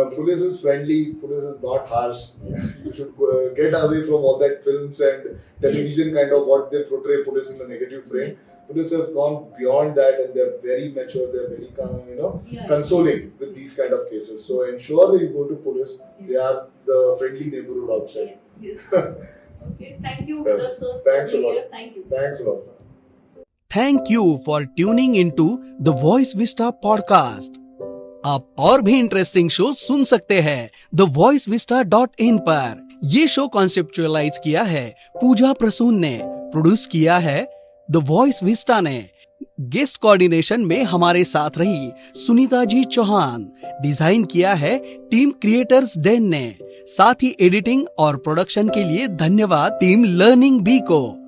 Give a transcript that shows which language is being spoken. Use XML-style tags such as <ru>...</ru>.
<en>Police is friendly, police is not harsh. You should get away from all that films and television kind of what they portray police in the negative frame. Police have gone beyond that and they're very mature, they're very consoling with these kind of cases. So ensure that you go to police. They are the friendly neighborhood outside. Yes. Okay. Thank you, Vikas sir. Thanks a lot. Thank you. Thanks a lot, sir. Thank you for tuning into the Voice Vista podcast.</en> <hi>आप और भी interesting show सुन सकते हैं thevoicevista.in पर। ये show conceptualise किया है पूजा प्रसून ने, प्रोड्यूस किया है द वॉइस विस्टा ने। गेस्ट कोऑर्डिनेशन में हमारे साथ रही सुनीता जी चौहान। डिजाइन किया है टीम क्रिएटर्स डेन ने। साथ ही एडिटिंग और प्रोडक्शन के लिए धन्यवाद टीम लर्निंग बी को।</hi>